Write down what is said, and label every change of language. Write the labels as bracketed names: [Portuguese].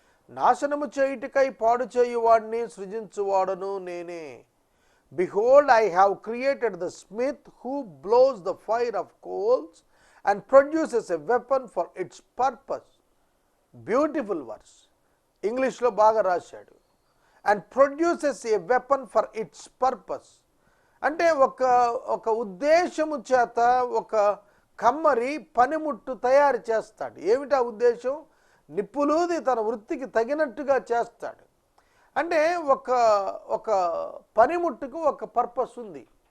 [Telugu] నాశనము చేయుటకై పాడు చేయువాడిని సృజించువాడును నేనే. [English] Behold, I have created the smith who blows the fire of coals and produces a weapon for its purpose. Beautiful verse. [Telugu] ఇంగ్లీష్లో బాగా రాశాడు. [English] And produces a weapon for its purpose. [Telugu] అంటే ఒక ఉద్దేశము చేత ఒక కమ్మరి పనిముట్టు తయారు చేస్తాడు. ఏమిటా ఉద్దేశం? నిప్పులూది తన వృత్తికి తగినట్టుగా చేస్తాడు. అంటే ఒక పనిముట్టుకు ఒక పర్పస్ ఉంది.